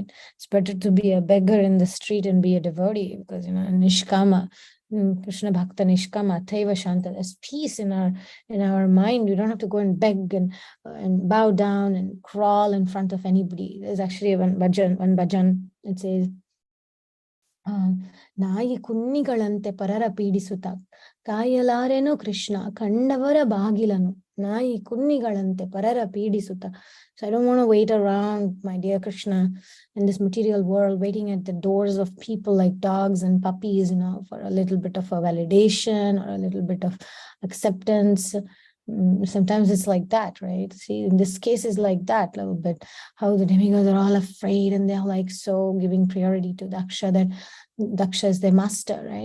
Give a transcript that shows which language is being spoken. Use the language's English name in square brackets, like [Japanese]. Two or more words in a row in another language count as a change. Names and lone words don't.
[English] It's better to be a beggar in the street and be a devotee, because nishkama, Krishna Bhakta Nishkama, Taiva Shanta. There's peace in our mind. We don't have to go and beg and bow down and crawl in front of anybody. There's actually one bhajan. It says, [Kannada] ನಾಯಿ ಕುನ್ನಿಗಳಂತೆ ಪರರ ಪೀಡಿಸುತ್ತ ಕಾಯಲಾರೆನು ಕೃಷ್ಣ ಕಂಡವರ ಬಾಗಿಲನು ನಾಯಿ ಕುನ್ನಿಗಳಂತೆ ಪರರ ಪೀಡಿಸುತ್ತ. [English] So I don't want to wait around, my dear Krishna, in this material world, waiting at the doors of people like dogs and puppies, for a little bit of a validation or a little bit of acceptance. Sometimes it's like that, right? See, in this case is like that a little bit, how the demigods are all afraid and they're like so giving priority to Daksha, that Daksha is their master, right?